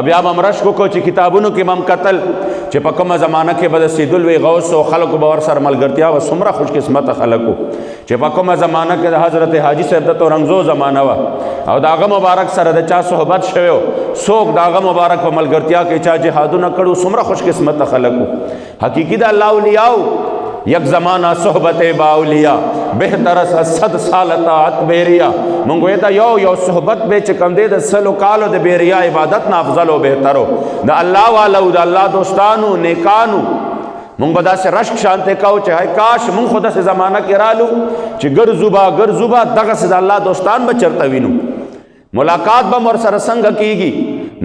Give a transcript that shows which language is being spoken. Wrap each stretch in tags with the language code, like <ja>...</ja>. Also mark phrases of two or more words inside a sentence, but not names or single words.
<ps>بیا به هم رشک وکړو چې کتابونو کې به هم کتل چې په کومه زمانه کې به د سیدالوی غوث او خلکو به ورسره ملګرتیا وه. څومره خوش قسمته خلک وو چې په کومه زمانه کې د حضرت حاجي صاحب د تورنګزو زمانه وه او د هغه مبارک سره د چا صحبت شوی و. څوک د هغه مبارک په ملګرتیا کې چا جهادونه کړو. څومره خوش قسمته خلک وو. حقیقي د الله اولیاو</ps> <fa>یک زمانہ صحبت با اولیاء بہتر از 100 سال طاعت بیریا.</fa> <ps>مونږ وی دا یو صحبت به چې کم دی د 100 کالو د بیریا عبادت نه افضل او بهترو د الله والو د الله دوستانو نیکانو. مونږ به داسې رشک شانته کوو چې هی کاش مونږ خو داسې زمانه کې رالو چې ګرځو به دغسې د الله دوستان به چرته وینو، ملاقات به ور سره څنګه کېږي.</ps>